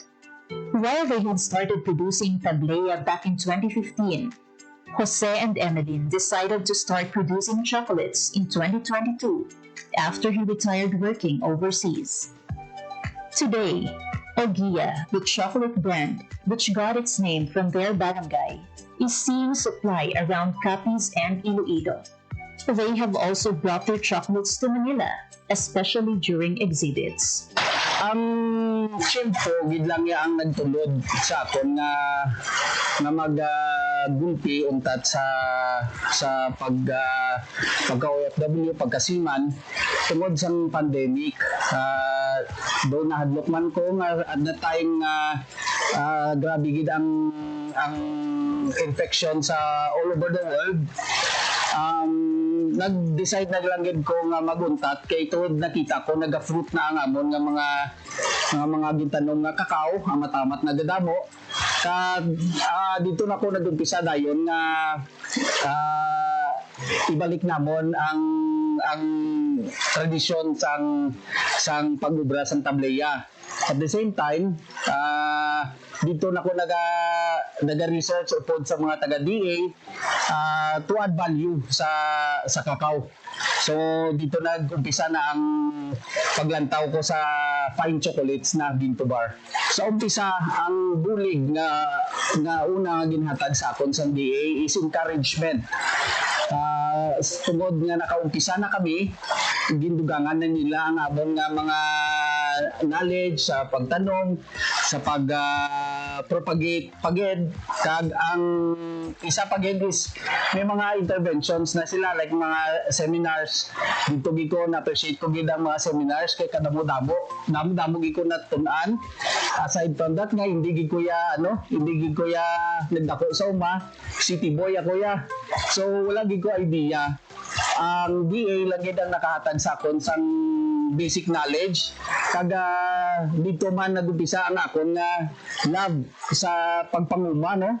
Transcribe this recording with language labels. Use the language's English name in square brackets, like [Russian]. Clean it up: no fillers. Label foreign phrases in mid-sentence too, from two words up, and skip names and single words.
[English] While they had started producing tablea back in 2015, Jose and Emeline decided to start producing chocolates in 2022 after he retired working overseas. Today, Ogia, the chocolate brand, which got its name from their barangay, is seeing supply around Capiz and Iloilo. They have also brought their chocolates to Manila, especially during exhibits. [Hiligaynon] Ang tiyempo gid lang ya ang nagtulod sa akon nga maggulpi untat sa pagka OFW pagkasiman tungod sa pandemic. Do nahadlok man ko nga [English] at that time [Hiligaynon] grabe gid ang infection sa [English] all over the world. [Hiligaynon] Nag-decide na lang gid ko nga maguntat kay tuod nakita ko naga-fruit na ang amon nga mga gintanom nga kakao ang matamat na dadamo. Dito na ko nag-umpisa dayon nga ibalik namon ang tradisyon sang pag-ubra sang tableya. [English] At the same time, [Hiligaynon] dito na ko naga-research upod sa mga taga-DA to add value sa kakao. So dito nag-umpisa na ang paglantaw ko sa [English] fine chocolates [Hiligaynon] na Ginto Bar. Sa umpisa, ang bulig nga una ginhatag sa akon sa DA is encouragement. Tungod nga nakaumpisa na kami, gindugangan na nila ang amon nga mga knowledge sa pagtanong, sa pag-propagate paged, kag ang isa paged is may mga interventions na sila like mga seminars. Dito giko na appreciate ko gid ang mga seminars kay kadamo-damo gid ko natunan. [English] Aside from that [Hiligaynon] nga hindi gid ko ya nagdako sa uma, [English] city boy [Hiligaynon] ako ya. So wala gid ko idea. Ang DA lang gid ang nakahatag sa akon sang [English] basic knowledge [Hiligaynon] kaga dito man nagumpisa ang akon nga love sa pagpanguma no.